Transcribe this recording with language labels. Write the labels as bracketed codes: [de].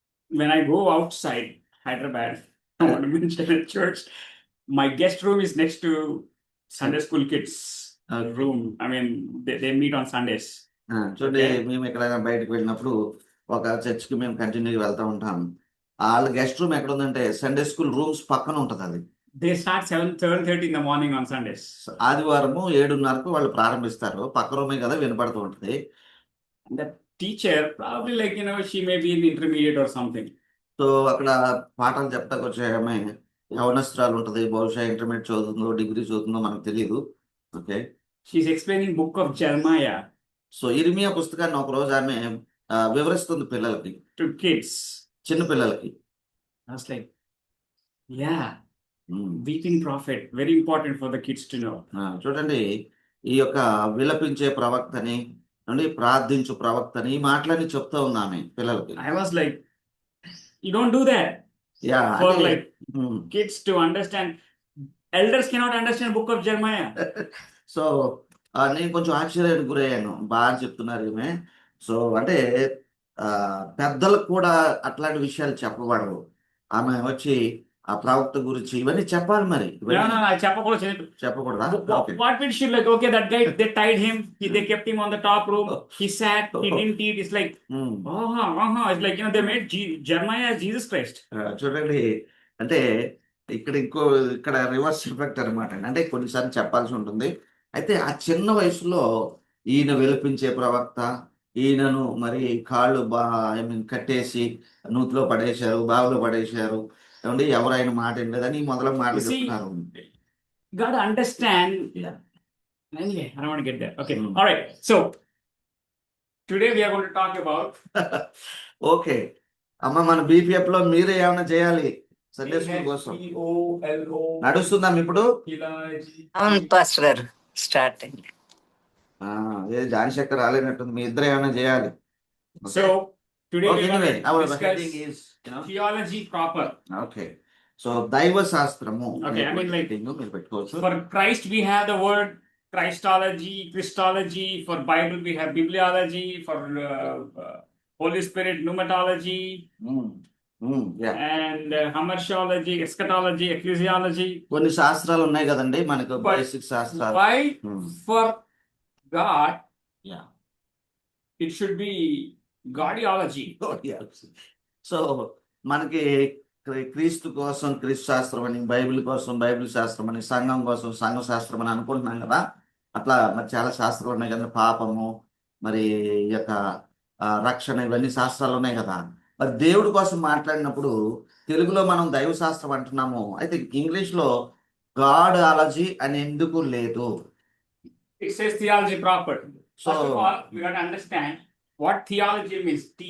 [en] When I go outside Hyderabad, I want to mention a church. My guest room is next to Sunday school kids room. I mean, they meet on Sundays. [te] చూడండి, మేము ఎక్కడైనా బయటకు వెళ్ళినప్పుడు ఒక చర్చ్కి మేము కంటిన్యూగా వెళ్తూ ఉంటాం. వాళ్ళ గెస్ట్ రూమ్ ఎక్కడ ఉందంటే సండే స్కూల్ రూమ్స్ పక్కన ఉంటుంది. అది [en] They start 7:30 in the morning on Sundays. [te] ఆదివారము 7:30కు వాళ్ళు ప్రారంభిస్తారు. పక్క రూమే కదా, వినపడుతూ ఉంటుంది. [en] The teacher probably like she may be in intermediate or something. [te] So అక్కడ పాఠాలు చెప్తాకు వచ్చే ఆమె యవనస్తురాలు ఉంటుంది. బహుశా ఇంటర్మీడియట్ చదువుతుందో డిగ్రీ చదువుతుందో మనకు తెలియదు. Okay, [en] she's explaining book of Jeremiah. [te] So ఇర్మియా పుస్తకాన్ని ఒక రోజు ఆమె వివరిస్తుంది పిల్లలకి, [en] to kids, [te] చిన్న పిల్లలకి. [en] I was like, yeah, weeping prophet, very important for the kids to know. [te] చూడండి, ఈ యొక్క విలపించే ప్రవక్తని, ప్రార్థించు ప్రవక్తని, ఈ మాటలని చెప్తా ఉన్నామే పిల్లలకి. [en] I was like, you don't do that. For like kids to understand. Elders cannot understand book of Jeremiah. [te] So నేను కొంచెం ఆశ్చర్యానికి గురయ్యాను. బాగా చెప్తున్నారు ఈమె. సో అంటే పెద్దలకు కూడా అట్లాంటి విషయాలు చెప్పబడవు. ఆమె వచ్చి ఆ ప్రవక్త గురించి ఇవన్నీ చెప్పాలి మరి. [en] No, [te] ఇవన్నీ [en] no, I [te] చెప్పకూడదు. చెప్పకూడదా? Okay. [en] What we should like? Okay, that guy they tied him. They kept him on the top room. He sat. He didn't eat. It's like, um. It's like they made Jeremiah as Jesus Christ. [te] చూడండి, అంటే ఇక్కడ reverse effect అనమాట. అంటే కొన్నిసార్లు చెప్పాల్సి ఉంటుంది. అయితే ఆ చిన్న వయసులో ఈయన వెలిపించే ప్రవక్త, ఈయనను మరి కాళ్ళు [en] I mean [te] కట్టేసి నూతిలో పడేశారు, బావిలో పడేశారు, ఏమండి ఎవరైన మాట వినలేదని మొదలగు మాటలు [en] You see, [te] చెప్తున్నారు. [en] Gotta understand. Yeah. Anyway, I don't want to get there. Okay, Hmm. all right. So today we are going to talk about [te] okay అమ్మ, మన బీపీఎఫ్ లో మీరే ఏమైనా చేయాలి సండే స్కూల్ కోసం. HEOLO. నడుస్తుందాం ఇప్పుడు? అవును పాస్టర్ గారు స్టార్ట్ అయింది. ఏ జానిశేఖర్ రాలేనట్టుంది, మీ ఇద్దరు ఏమైనా చేయాలి. [en] So today Okay, we are anyway, going to our discuss heading is, theology proper. [te] Okay. So దైవ శాస్త్రము [en] Okay, I mean, like, [te] heading మీరు పెట్టుకోవచ్చు. [en] For Christ, we have the word Christology, Christology. For Bible, we have bibliology. For Holy Spirit, pneumatology, Yeah. and hamartiology, eschatology, ecclesiology. [te] కొన్ని శాస్త్రాలు ఉన్నాయి కదండి మనకు, [en] But [te] basic శాస్త్రాలు. [en] Why? Hmm. For God, Yeah. it should be Gaudiology. [te] So మనకి క్రీస్తు కోసం క్రీస్తు శాస్త్రం అని, బైబిల్ కోసం బైబిల్ శాస్త్రం అని, సంఘం కోసం సంఘ శాస్త్రం అని అనుకుంటున్నాం కదా. అట్లా మరి చాలా శాస్త్రాలు ఉన్నాయి కదా. పాపము, మరి ఈ యొక్క రక్షణ, ఇవన్నీ శాస్త్రాలు ఉన్నాయి కదా. మరి దేవుడి కోసం మాట్లాడినప్పుడు తెలుగులో మనం దైవ శాస్త్రం అంటున్నాము. అయితే ఇంగ్లీష్ లో గాడాలజీ అని ఎందుకు లేదు? [en] It says theology proper. So First of all, we got to understand what theology means.